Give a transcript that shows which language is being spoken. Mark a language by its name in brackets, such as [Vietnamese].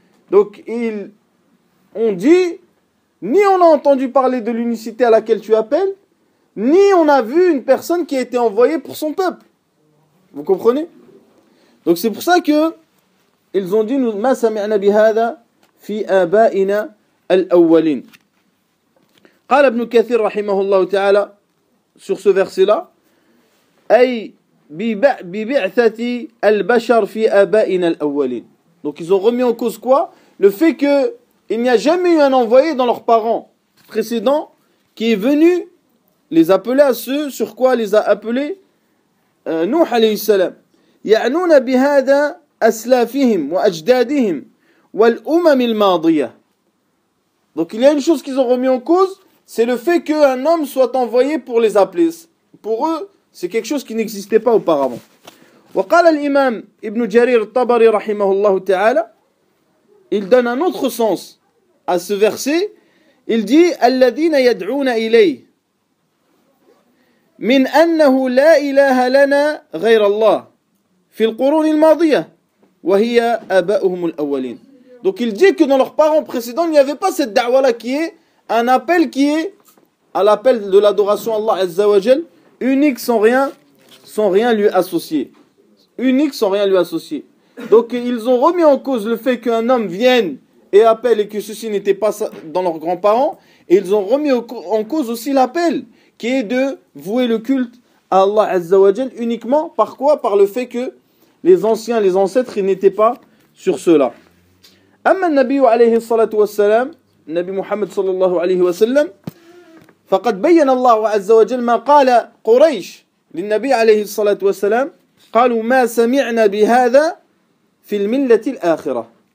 [French] Donc ils ont dit, ni on a entendu parler de l'unicité à laquelle tu appelles, ni on a vu une personne qui a été envoyée pour son peuple. Vous comprenez? Donc c'est pour ça que ils ont dit, nous, [Arabic] ma sami'na bihada fi aba'ina al-awwalin. قال ابن كثير رحمه الله تعالى [French] sur ce verset là, [Arabic] أي ببعثة البشر في آبائنا الأولين. [French] Donc ils ont remis en cause quoi? Le fait que il n'y a jamais eu un envoyé dans leurs parents précédents qui est venu les appeler à ceux sur quoi les a appelés Nuh عليه السلام. [Arabic] يعنون بهذا أسلافهم وأجدادهم والأمم الماضية. [French] Donc il y a une chose qu'ils ont remis en cause, c'est le fait qu'un homme soit envoyé pour les appeler. Pour eux, c'est quelque chose qui n'existait pas auparavant. [Arabic] وقال الإمام ابن جرير الطبري رحمه الله تعالى, [French] il donne un autre sens à ce verset. Il dit [Arabic] الذين يدعون إليه من أنه لا إله لنا غير الله في القرون الماضية وهي آباؤهم الأولين. [French] Donc il dit que dans leurs parents précédents, il n'y avait pas cette da'wa là qui est un appel qui est à l'appel de l'adoration à Allah Azza wa Jal, unique sans rien lui associer. Unique sans rien lui associer. Donc ils ont remis en cause le fait qu'un homme vienne et appelle et que ceci n'était pas dans leurs grands-parents. Et ils ont remis en cause aussi l'appel qui est de vouer le culte à Allah Azza wa Jal uniquement. Par quoi? Par le fait que les anciens, les ancêtres, ils n'étaient pas sur cela. [Arabic] أما النبي عليه الصلاة والسلام النبي محمد صلى الله عليه وسلم فقد بين الله عز وجل ما قال قريش للنبي عليه الصلاة والسلام قالوا ما سمعنا بهذا في الملة الآخرة.